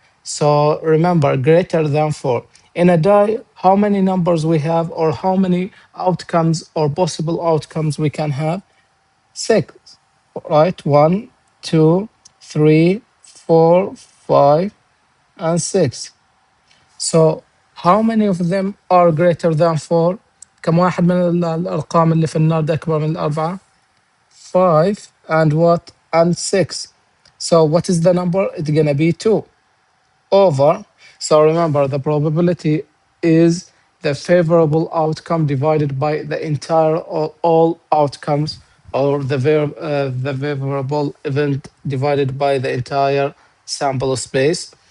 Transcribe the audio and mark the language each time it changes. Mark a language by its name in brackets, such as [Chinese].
[English] So remember greater than 4. In a die, how many numbers we have, or how many outcomes or possible outcomes we can have? 6, right? 1, 2, 3, 4, 5, and 6. So how many of them are greater than 4? [Arabic] كم واحد من الأرقام اللي في النرد أكبر من الأربعة؟ [English] 5 and what? And 6. So what is the number? It's gonna be 2 over. So remember, the probability is the favorable outcome divided by the entire, or all outcomes, or the favorable event divided by the entire sample space.